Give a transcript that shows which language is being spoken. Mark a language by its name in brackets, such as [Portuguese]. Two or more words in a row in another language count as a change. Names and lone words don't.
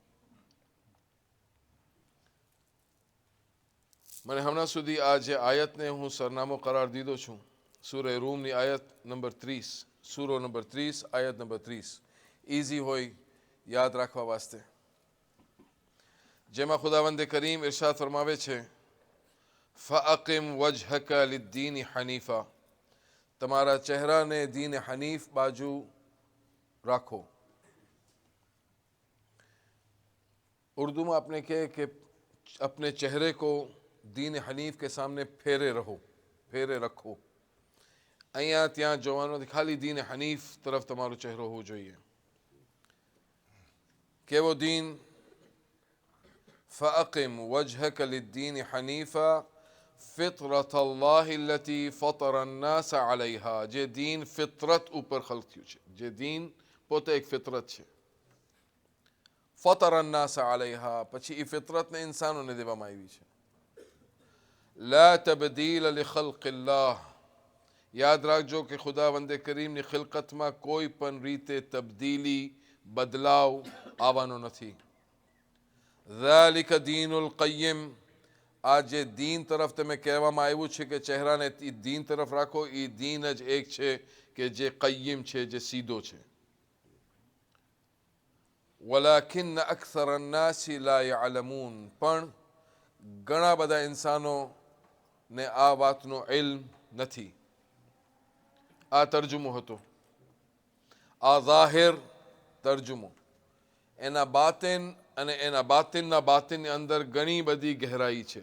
[Gujarati] મને હમણાં સુધી આ જે આયતને હું સરનામો કરાર દીધો છું, સૂરે રૂમની આયત નંબર 30, સૂરો નંબર 30 આયત નંબર 30, ઇઝી હોય યાદ રાખવા વાસ્તે, જેમાં ખુદાવંદે કરીમ ઇરશાદ ફરમાવે છે [Arabic] فأقم وجهك للدين حنيفا, [Gujarati] તમારા ચહેરાને દીન હનીફ બાજુ રાખો. [Urdu] اردو میں آپ نے کہے کہ اپنے چہرے کو دین حنیف کے سامنے پھیرے رکھو. [Gujarati] અહીંયા ત્યાં જોવાનો નથી, ખાલી દીન હનીફ તરફ તમારો ચહેરો હોવો જોઈએ. કેવો દીન? [Arabic] فأقم وجهك للدين حنيفا فطرة الله التي فطر الناس عليها, [Gujarati] જે દીન ફિતરત ઉપર ખલક થયું છે, જે દીન પોતે એક ફિતરત છે. [Arabic] فطر الناس عليها, [Gujarati] પછી એ ફિતરતને ઇન્સાનોને દેવામાં આવી છે. [Arabic] لا تبديل لخلق الله, [Gujarati] યાદ રાખજો કે ખુદાવંદે કરીમની ખિલકતમાં કોઈ પણ રીતે તબદીલી બદલાવ આવવાનો નથી. [Arabic] ذلك دين القيم, [Gujarati] આ જે દીન તરફ તમે કહેવામાં આવ્યું છે કે ચહેરાને દીન તરફ રાખો, એ દીન જ એક છે કે જે કય્યમ છે, જે સીધો છે. [Arabic] ولكن أكثر الناس لا يعلمون, [Gujarati] પણ ઘણા બધા ઇન્સાનોને આ વાતનો ઇલ્મ નથી. આ તર્જુમો હતો, આ ઝાહિર તર્જુમો. એના બાતિન અને એના બાતિનના બાતિનની અંદર ઘણી બધી ગહેરાઈ છે.